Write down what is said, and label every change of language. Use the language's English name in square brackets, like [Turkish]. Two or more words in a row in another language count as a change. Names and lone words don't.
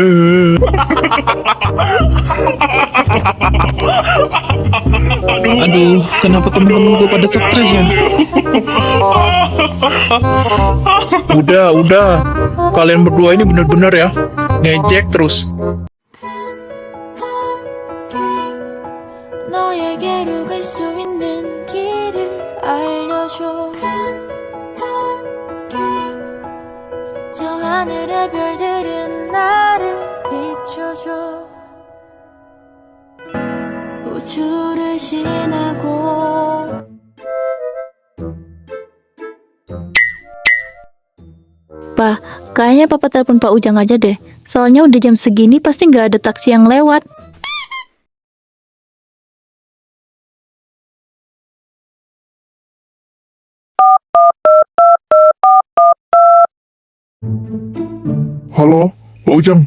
[Indonesian] Aduh, kenapa temen-temen gue pada stres ya? Udah. Kalian berdua ini bener-bener ya. Ngejek terus. [Korean] 너에게로 갈 수 있는 길을 알려줘 저 하늘의 별들은 나를 비춰줘 우주를 지나고 [Indonesian] Pa, kayaknya papa telepon Pak Ujang aja deh. Soalnya udah jam segini pasti nggak ada taksi yang lewat. Halo, Pak Ujang.